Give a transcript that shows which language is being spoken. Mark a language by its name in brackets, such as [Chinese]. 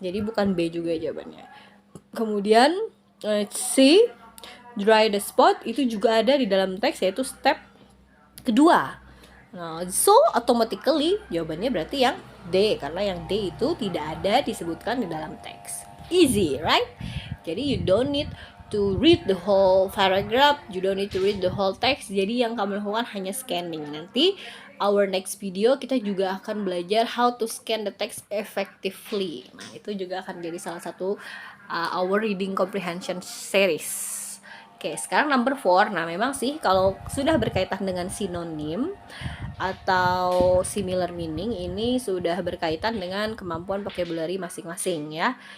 [Indonesian] Jadi bukan B juga jawabannya. Kemudian C, dry the spot, itu juga ada di dalam teks, yaitu step kedua. Nah, so automatically jawabannya berarti yang D, karena yang D itu tidak ada disebutkan di dalam teks. [English] Easy, right? Jadi you don't need to read the whole paragraph, you don't need to read the whole text. [Indonesian] Jadi yang kamu lakukan hanya scanning. Nanti [English] our next video [Indonesian] kita juga akan belajar [English] how to scan the text effectively. [Indonesian] Nah, itu juga akan jadi salah satu [English] our reading comprehension series. [Indonesian] Oke, sekarang number 4. Nah, memang sih kalau sudah berkaitan dengan sinonim atau similar meaning, ini sudah berkaitan dengan kemampuan vocabulary masing-masing ya.